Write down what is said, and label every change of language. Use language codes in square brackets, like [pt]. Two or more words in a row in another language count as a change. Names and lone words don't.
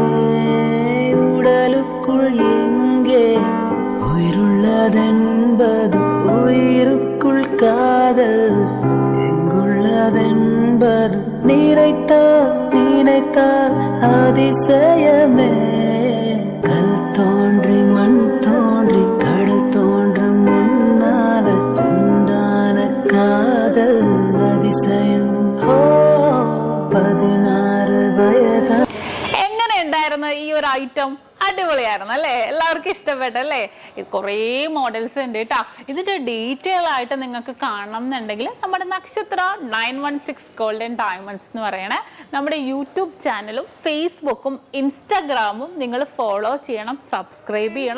[ta] உடலுக்குள் எங்கே உயிருள்ளதென்பது, உயிருக்குள் காதல் எங்குள்ளதென்பது, நினைத்தால் அதிசயமே. கல் தோன்றி மண் தோன்றி கடல் தோன்றும் முன்னால உண்டான காதல் அதிசயம். [ml] 16 വയതാ. എങ്ങനെയുണ്ടായിരുന്നു ഈ ഒരു ഐറ്റം? അടിപൊളിയായിരുന്നു അല്ലേ? എല്ലാവർക്കും ഇഷ്ടപ്പെട്ടല്ലേ? കുറേ മോഡൽസ് ഉണ്ട് കേട്ടോ. ഇതിന്റെ ഡീറ്റെയിൽ ആയിട്ട് നിങ്ങൾക്ക് കാണണം എന്നുണ്ടെങ്കിൽ നമ്മുടെ നക്ഷത്ര 916 ഗോൾഡൻ ഡയമണ്ട്സ് എന്ന് പറയണേ നമ്മുടെ യൂട്യൂബ് ചാനലും ഫേസ്ബുക്കും ഇൻസ്റ്റാഗ്രാമും നിങ്ങൾ ഫോളോ ചെയ്യണം, സബ്സ്ക്രൈബ് ചെയ്യണം.